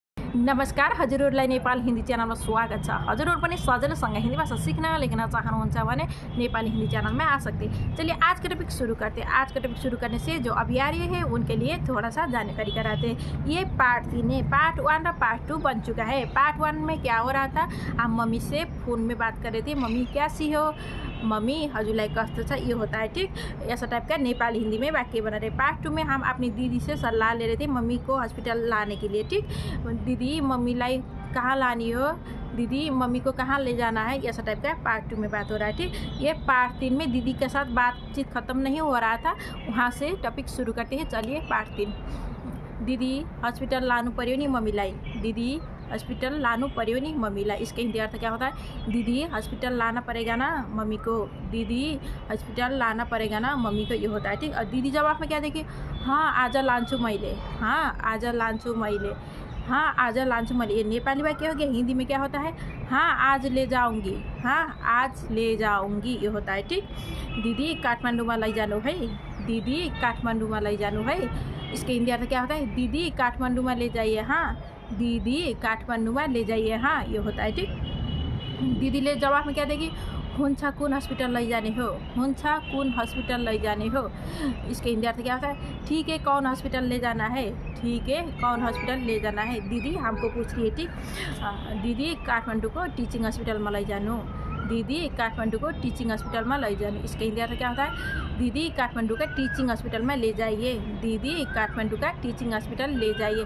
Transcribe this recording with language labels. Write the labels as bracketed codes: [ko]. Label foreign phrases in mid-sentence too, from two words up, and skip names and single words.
[ne] नमस्कार, हजुरहरूलाई नेपाल हिन्दी च्यानलमा स्वागत छ। हजुरहरू पनि सजिलोसँग हिंदी भाषा सीखना लेखना चाहनुहुन्छ भने [hi] नेपाली हिंदी चैनल में आ सकते। चलिए आज का टॉपिक शुरू करते हैं। आज का टॉपिक शुरू करने से जो अभी आ रही है उनके लिए थोड़ा सा जानकारी कराते हैं। ये पार्ट 3 है, पार्ट 1 और पार्ट 2 बन चुका है। पार्ट 1 में क्या हो रहा था, हम मम्मी से फ़ोन में बात कर रहे थे, मम्मी कैसी हो, मम्मी [ne] हजुरलाई कस्तो छ, [hi] ये होता है ठीक। ऐसा टाइप का नेपाली हिंदी में वाक्य बना रहे। पार्ट 2 में हम अपनी दीदी से सलाह ले रहे थे मम्मी को हॉस्पिटल लाने के लिए ठीक। [ne] दीदी मम्मीलाई कहाँ लानी हो, [hi] दीदी मम्मी को कहाँ ले जाना है, ऐसा टाइप का पार्ट 2 में बात हो रहा है ठीक। ये पार्ट 3 में दीदी के साथ बातचीत ख़त्म नहीं हो रहा था, वहाँ से टॉपिक शुरू करते हैं। चलिए पार्ट 3। [ne] दीदी हॉस्पिटल लानु पर्यो नि मम्मीलाई, दीदी हॉस्पिटल लानु पर्यो नि मम्मीलाई। [hi] इसका हिंदी अर्थ क्या होता है, दीदी हॉस्पिटल लाना पड़ेगा ना मम्मी को, दीदी हॉस्पिटल लाना पड़ेगा ना मम्मी को, ये होता है ठीक। और दीदी जवाब में क्या देखिए, [ne] हाँ आज लान्छु मैले, हाँ आज लान्छु मैले, हाँ आज लान्छु मैले। [hi] ये नेपाली वाक्य हो गया। हिंदी में क्या होता है, हाँ आज ले जाऊंगी, हाँ आज ले जाऊंगी, ये होता है ठीक। [ne] दीदी काठमाडौँमा लैजानु है, दीदी काठमाडौँमा लैजानु है। [hi] इसके हिंदी अर्थ क्या होता है, दीदी काठमाडौँमा ले जाइए, हाँ दीदी काठमाडौँमा ले जाइए, हाँ ये होता है ठीक। दीदी ले जवाब में क्या देगी, [ne] हुन्छ कुन हॉस्पिटल लैजाने हो, हुन्छ कुन हॉस्पिटल लैजाने हो। [hi] इसके हिंदी अर्थ क्या होता है, ठीक है कौन हॉस्पिटल ले जाना है, ठीक है कौन हॉस्पिटल ले जाना है। दीदी हमको पूछ रही है ठीक, दीदी काठमाडौँ को टीचिंग हॉस्पिटल में लैजानु, दीदी काठमाडौँ को टीचिंग हॉस्पिटल में ले जाने। इसका हिंदी अर्थ क्या होता है, दीदी काठमाडौँ का टीचिंग हॉस्पिटल में ले जाइए, दीदी काठमाडौँ का टीचिंग हॉस्पिटल ले जाइए।